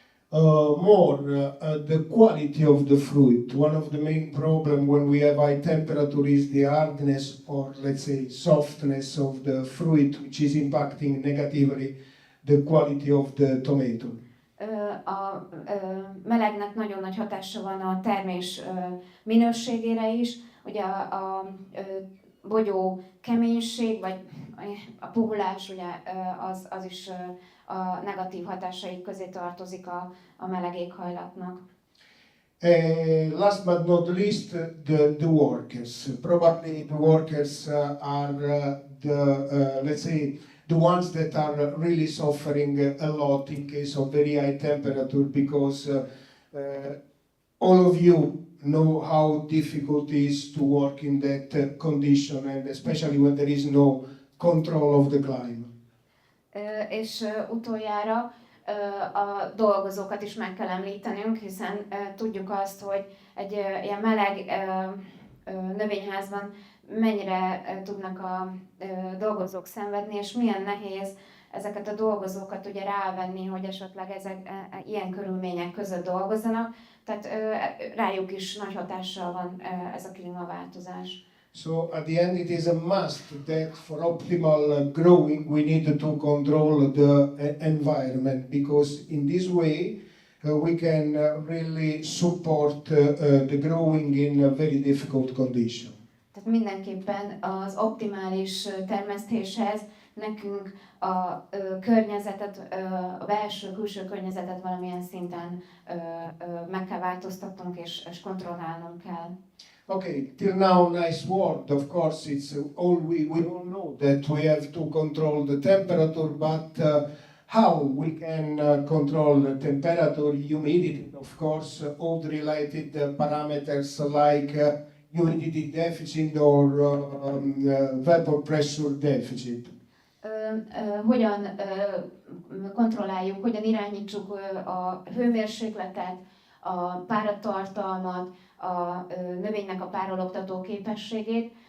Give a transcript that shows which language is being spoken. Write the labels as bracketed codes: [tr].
[en] The quality of the fruit. One of the main problem when we have high temperature is the hardness or let's say softness of the fruit, which is impacting negatively the quality of the tomato. [hu] A melegnek nagyon nagy hatása van a termés minőségére is. Ugye a bogyó keménység, vagy a puhulás, ugye az is a negatív hatásai közé tartozik a meleg éghajlatnak. [en] Last but not least, the workers. Probably the workers are let's say, the ones that are really suffering a lot in case of very high temperature, because all of you know how difficult it is to work in that condition, and especially when there is no control of the climate. [hu] És utoljára a dolgozókat is meg kell említenünk, hiszen tudjuk azt, hogy egy ilyen meleg növényházban mennyire tudnak a dolgozók szenvedni, és milyen nehéz ezeket a dolgozókat ugye rávenni, hogy esetleg ezek ilyen körülmények között dolgozzanak, tehát rájuk is nagy hatással van ez a klímaváltozás. [en] So at the end it is a must that for optimal growing we need to control the environment, because in this way we can really support the growing in a very difficult condition. [hu] Tehát mindenképpen az optimális termesztéshez nekünk a környezetet, a belső-külső környezetet valamilyen szinten meg kell változtatnunk és kontrollálnunk kell. [en] Okay, till now nice word. Of course, it's all we all know that we have to control the temperature, but how we can control the temperature, humidity, of course, all the related parameters like humidity deficit or vapor pressure deficit. [hu] Hogyan kontrolláljuk, hogyan irányítsuk a hőmérsékletet, a páratartalmat, a növénynek a párologtató képességét.